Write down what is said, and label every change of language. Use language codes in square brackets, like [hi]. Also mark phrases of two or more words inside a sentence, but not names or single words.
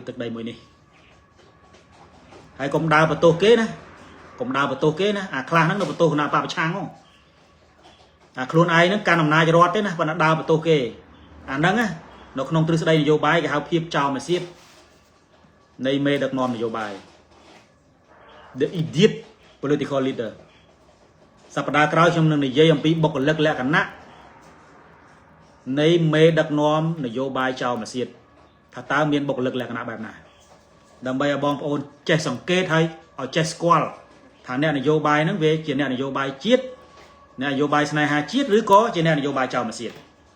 [km] ទឹកដីមួយនេះហើយកុំដើរបន្ទោសគេណាកុំដើរបន្ទោសគេណាអាខ្លះហ្នឹងនៅបន្ទោសគណៈបព្វប្រឆាំងហ្នឹងអាខ្លួនឯងហ្នឹងកាន់អំណាចរដ្ឋទេណាប៉ុន្តែដើរបន្ទោសគេអាហ្នឹងណានៅក្នុងទ្រឹស្ដីនយោបាយគេហៅភាពចោលមួយទៀតនៃមេដឹកនាំនយោបាយ [en] The idiot political leader [km] សប្តាហ៍ក្រោយខ្ញុំនឹងនិយាយអំពីបុគ្គលិកលក្ខណៈ នៃមេដឹកនាំនយោបាយចោលមួយទៀតថាតើមានបុគ្គលិកលក្ខណៈបែបណាដើម្បីឲ្យបងប្អូនចេះសង្កេតហើយឲ្យចេះស្គាល់ថាអ្នកនយោបាយហ្នឹងវាជាអ្នកនយោបាយជាតិអ្នកនយោបាយស្នេហាជាតិឬក៏ជាអ្នកនយោបាយចោលមួយទៀត